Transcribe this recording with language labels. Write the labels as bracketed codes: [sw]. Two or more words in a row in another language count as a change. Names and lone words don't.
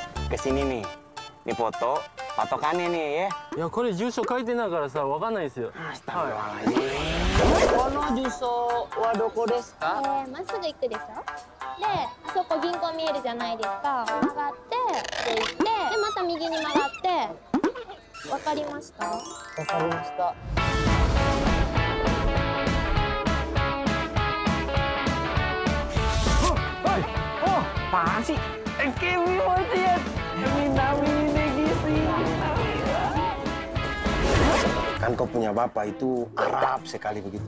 [id] ke sini nih. Ini foto, patokannya nih ya. [ja] いや、これ住所書いてないからさ、わかんないですよ。 Astagfirullahaladzim. この住所はどこですか？まっすぐ行くでしょ。で、あそこ銀行見えるじゃないですか。曲がって、で行って、でまた右に曲がって。わかりました？わかりました。 [id] Apaan sih? Kimi Martian, kan kau punya bapak itu Arab sekali begitu.